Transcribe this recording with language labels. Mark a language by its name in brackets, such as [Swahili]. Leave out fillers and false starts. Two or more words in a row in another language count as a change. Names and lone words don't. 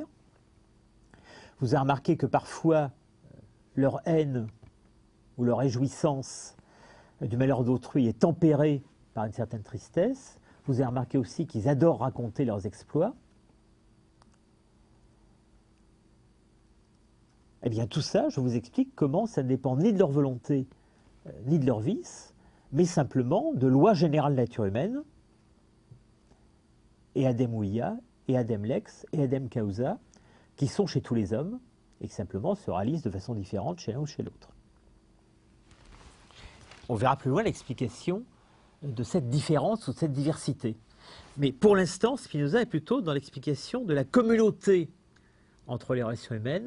[French] Vous avez remarqué que parfois leur haine ou leur réjouissance du malheur d'autrui est tempérée par une certaine tristesse. Vous avez remarqué aussi qu'ils adorent raconter leurs exploits. Eh bien, tout ça, je vous explique comment ça ne dépend ni de leur volonté, ni de leur vice, mais simplement de lois générales de la nature humaine, [Latin] et adem ouia, et adem lex, et adem causa, [French] qui sont chez tous les hommes, et qui simplement se réalisent de façon différente chez l'un ou chez l'autre. On verra plus loin l'explication de cette différence ou de cette diversité. Mais pour l'instant, Spinoza est plutôt dans l'explication de la communauté entre les relations humaines.